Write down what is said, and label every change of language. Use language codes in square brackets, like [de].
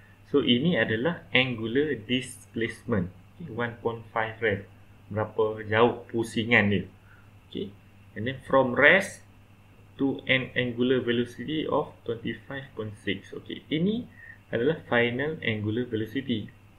[ms] So ini adalah angular displacement. Okay, 1.5 rev. Berapa jauh pusingan dia. [en] Okay, and then from rest to an angular velocity of 25.6. [ms] Okay, ini adalah final angular velocity.